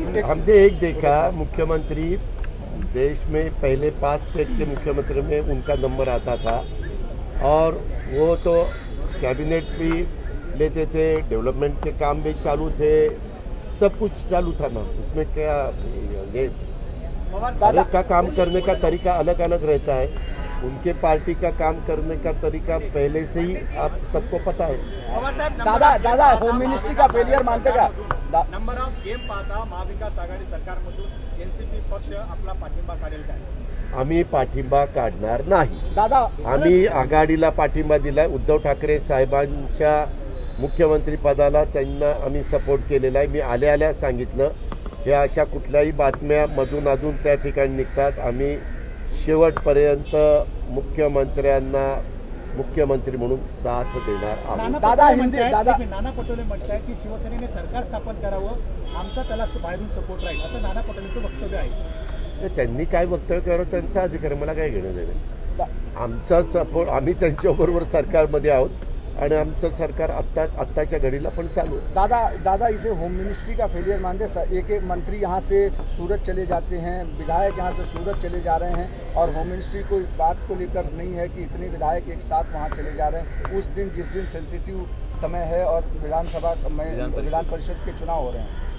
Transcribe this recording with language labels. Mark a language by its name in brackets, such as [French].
[Hindi] हमने एक देखा, मुख्यमंत्री देश में पहले 5 स्टेट के मुख्यमंत्री में उनका नंबर आता था और वो तो कैबिनेट भी लेते थे, डेवलपमेंट के काम भी चालू थे, सब कुछ चालू था ना। उसमें क्या ये हर एक का काम करने का तरीका अलग अलग रहता है। उनके पार्टी का काम करने का तरीका पहले से ही आप सबको पता है। दादा होम मिनिस्ट्री का फेलियर मानते का? [Marathi] नंबर ऑफ गेम पाहता महाविकास आघाडी सरकारमधून एनसीपी पक्ष आपला पाठिंबा काढेल काय? आम्ही पाठिंबा काढणार नाही। दादा आम्ही आघाडीला पाठिंबा दिलाय। उद्धव ठाकरे साहेबांच्या मुख्यमंत्री पदाला त्यांना आम्ही सपोर्ट केलेला आहे। मी आल्या सांगितलं, हे अशा कुठल्याही बातम्या मधून अधून त्या ठिकाणी निघतात। आम्ही शेवटपर्यंत मुख्यमंत्र्यांना मुख्यमंत्री म्हणून साथ देणार आहोत। दादा नाना पटोले म्हणताय की शिवसेनेने सरकार स्थापन करावं, आमचा त्याला बाहेरून सपोर्ट राहील, असं नाना पटोलेंचं वक्तव्य आहे। त्यांनी काय वक्तव्य करावं त्यांचा अधिकार, मला काय घेणं देणं। आमचा सपोर्ट, आम्ही त्यांच्याबरोबर सरकारमध्ये आहोत आणि आमचं सरकार आत्ताच्या घडीला पण चालू है। [Hindi] दादा इसे होम मिनिस्ट्री का फेलियर मानते? एक मंत्री यहाँ से सूरत चले जाते हैं, विधायक यहाँ से सूरत चले जा रहे हैं और होम मिनिस्ट्री को इस बात को लेकर नहीं है कि इतने विधायक एक साथ वहाँ चले जा रहे हैं उस दिन जिस दिन सेंसिटिव समय है और विधान परिषद के चुनाव हो रहे हैं।